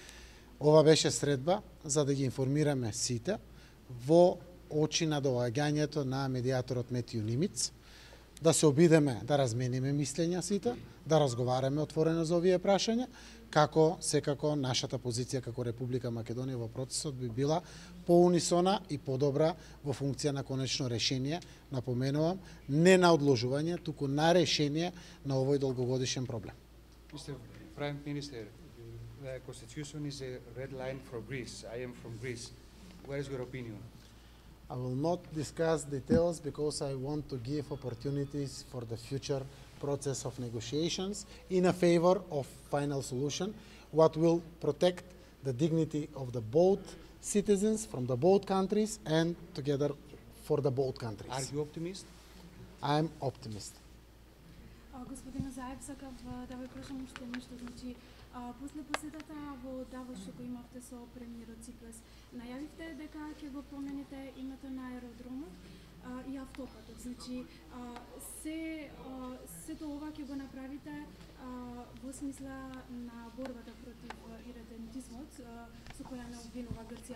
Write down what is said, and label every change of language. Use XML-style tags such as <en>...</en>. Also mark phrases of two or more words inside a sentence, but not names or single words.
<mk>Ова беше средба за да ги информираме сите во очи на доаѓањето на медијаторот Метју Нимиц, да се обидеме да размениме мислења сите, да разговараме отворено за овие прашања, како секако нашата позиција како Република Македонија во процесот би била поунисона и подобра во функција на конечно решение, напоменувам, не на одложување, туку на решение на овој долгогодишен проблем.</mk> <en>Mr. Prime Minister, the Constitution is a red line for Greece. I am from Greece. What is your opinion? I will not discuss details because I want to give opportunities for the future process of negotiations in a favor of final solution, what will protect the dignity of the both citizens from the both countries and together for the both countries. Are you optimist? I am optimist.</en> <mk>Господине Заев, сакав да ве прашам уште нешто, значи после посетата во Давос што го имавте со премиерот Ципрас, најавивте дека ќе го промените името на аеродромот. и автопатот. Значи сето ова ќе го направите во смисла на борбата против иредентизмот со која не обвинува Грција.</mk>